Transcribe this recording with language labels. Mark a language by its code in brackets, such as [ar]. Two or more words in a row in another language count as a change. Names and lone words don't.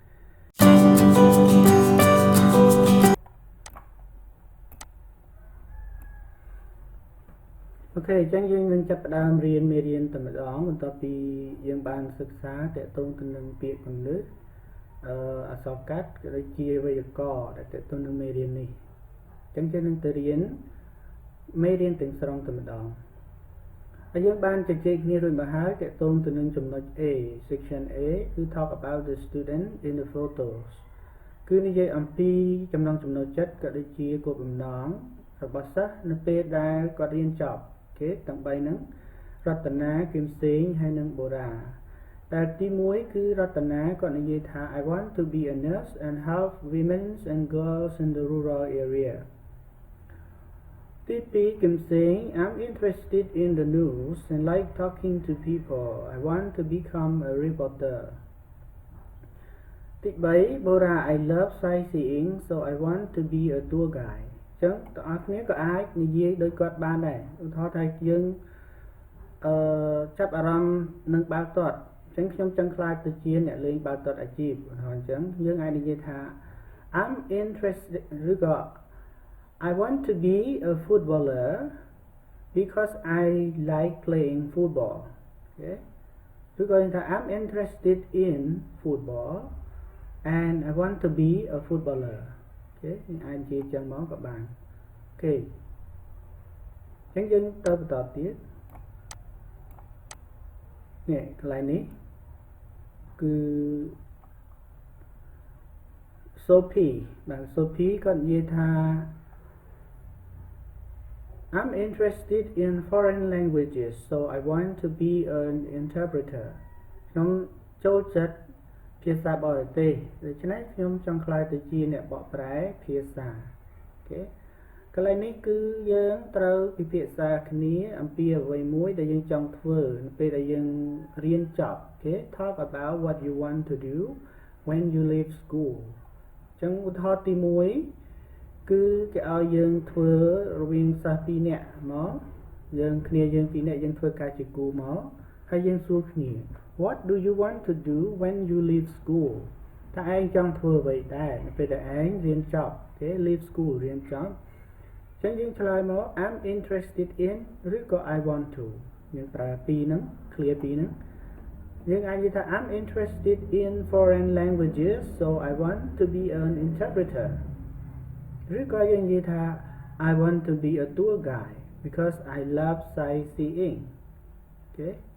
[km] អូខេអញ្ចឹងយើងនឹងចាប់ផ្ដើមរៀនមេរៀនតែម្ដងបន្ទាប់ពីយើងបានសិក្សាតេតងទៅនឹងពាក្យគន្លឹះអក្សរកាត់ក៏ដូចជាវេយ្យាករណ៍ដែលតេតងនឹង មេរៀននេះអញ្ចឹងយើងនឹងទៅរៀនមេរៀនទាំងស្រុងតែម្ដងហើយយើងបានជជែកគ្នារួចមកហើយតេតងទៅនឹងចំណុ ច [en] A section A [km] គឺ [en] talk about the student in the photos [km] គឺនិយាយអំពីចំណងចំណុចចិត្តក៏ដូចជាគោលបំណងរបស់សិស្សនៅពេលដែលគាត់រៀនចប់គេទាំង3ហ្នឹងរតនាគឹមសេងហើយនិងបូរ៉ាតែទី1គឺរតនាគាត់និយាយថា [en] I want to be a nurse and help women and girls in the rural area TP Kim saying, I'm interested in the news and like talking to people. I want to become a reporter. TP Bora, I love sightseeing, so I want to be a tour guide. [km] ចឹងតើអរគ្នាក៏អាចនិយាយដូចគាត់បានដែរឧទាហរណ៍ថាយើងចាប់អារម្មណ៍នឹងបាល់ទាត់អញ្ចឹងខ្ញុំចង់ខ្លាចទៅជាអ្នកលេងបាល់ទាត់អាជីពឧទាហរណ៍អញ្ចឹងយើងអាចនិយាយថា [en] I'm interested [km] ឬក៏ [en] I want to be a footballer because I like playing football. Okay? [km] ឬក៏ថា [en] I'm interested in football and I want to be a footballer. Okay? [km] អាចនិយាយចឹងមកក៏បាន Okay. អញ្ចឹងយើងទៅបន្តទៀតនេះកន្លែងនេះគឺ Sophie បាទ Sophie គាត់និយាយថា [en] I'm interested in foreign languages so I want to be an interpreter [km] ខ្ញុំចូលចិត្តភាសាបរទេសដូច្នេះខ្ញុំចង់ក្លាយទៅជាអ្នកបកប្រែភាសាអូខេ កន្លែងនេះគឺយើងត្រូវពិភាក្សាគ្នាអំពីអ្វីមួយដែលយើងចង់ធ្វើនៅពេលដែលយើងរៀនចប់អូខេ [en] Talk about what you want to do when you leave [km] school អញ្ចឹងឧទាហរណ៍ទី1គឺគេឲ្យយើងធ្វើរវាងសិស្ស2នាក់មកយើង2នាក់យើងធ្វើការជាគូមកហើយ យើងសួរគ្នា [en] What do you want to do when you leave school [km] តើឯងចង់ធ្វើអ្វីដែរនៅ ពេលដែលឯងរៀនចប់អូខេ [en] leave school [km] រៀនចប់អញ្ចឹងយើងឆ្លើយមក [en] I'm interested in [km] ឬក៏ [en] I want to [km] យើងប្រើពីរហ្នឹង clear ពីរហ្នឹងយើងអាចនិយាយថា [en] I'm interested in foreign languages so I want to be an interpreter [km] ឬក៏យើងនិយាយថា [en] I want to be a tour guide because I love sightseeing [km] អូខេ